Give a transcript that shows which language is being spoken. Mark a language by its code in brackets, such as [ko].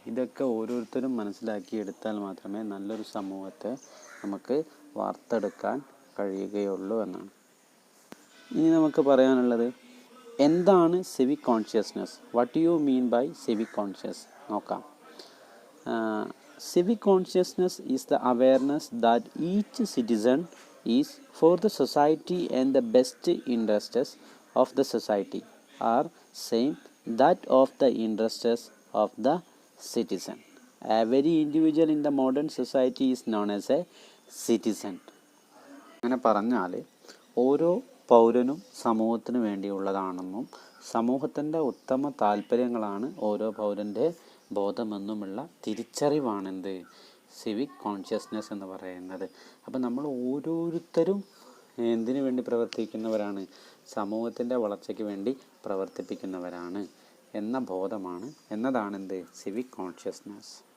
[ml] ഇതൊക്കെ ഓരോരുത്തരും മനസ്സിലാക്കിയെടുത്താൽ മാത്രമേ നല്ലൊരു സമൂഹത്തെ നമുക്ക് വാർത്തെടുക്കാൻ കഴിയുകയുള്ളൂ എന്നാണ്. ഇനി നമുക്ക് പറയാനുള്ളത് എന്താണ് civic consciousness, [en] what you mean by civic conscious [ml] നോക്കാം. [en] Civic consciousness is the awareness that each citizen is for the society and the best interests of the society are same that of the interests of the citizen. Every individual in the modern society is known as a citizen. [ml] അങ്ങനെ പറഞ്ഞാൽ ഓരോ പൗരനും സമൂഹത്തിന് വേണ്ടിയുള്ളതാണെന്നും സമൂഹത്തിൻ്റെ ഉത്തമ താല്പര്യങ്ങളാണ് ഓരോ പൗരൻ്റെ ബോധമെന്നുമുള്ള തിരിച്ചറിവാണെന്ത്, civic consciousness എന്ന് പറയുന്നത്. അപ്പം നമ്മൾ ഓരോരുത്തരും എന്തിനു വേണ്ടി പ്രവർത്തിക്കുന്നവരാണ്, സമൂഹത്തിൻ്റെ വളർച്ചയ്ക്ക് വേണ്ടി പ്രവർത്തിപ്പിക്കുന്നവരാണ് എന്ന ബോധമാണ് എന്നതാണെന്ത്, സിവിക് കോൺഷ്യസ്നസ്.